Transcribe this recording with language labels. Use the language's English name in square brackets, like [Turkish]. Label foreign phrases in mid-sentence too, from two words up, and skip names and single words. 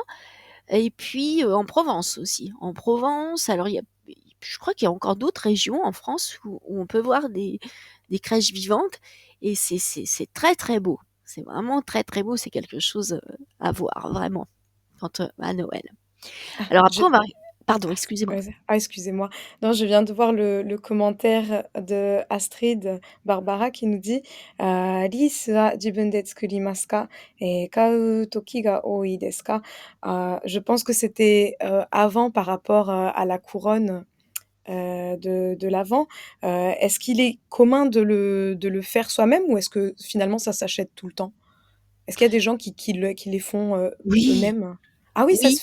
[French] Et puis, en Provence aussi. En Provence, alors je crois qu'il y a encore d'autres régions en France où on peut voir des crèches vivantes, et c'est très, très beau. C'est vraiment très, très beau, c'est quelque chose, à voir vraiment à Noël. Ah, Alors je après pardon, excusez-moi. vas-y. Ah, excusez-moi. Non, je viens de voir le commentaire de Astrid Barbara qui nous dit, [Japanese] «リースは自分で作りますか？買う時が多いですか?» [French] Je pense que c'était, avant par rapport, à la couronne, de l'Avent. Est-ce qu'il est commun de le faire soi-même ou est-ce que finalement ça s'achète tout le temps? Est-ce qu'il y a des gens qui les font, Oui, eux-mêmes? Ah oui, ça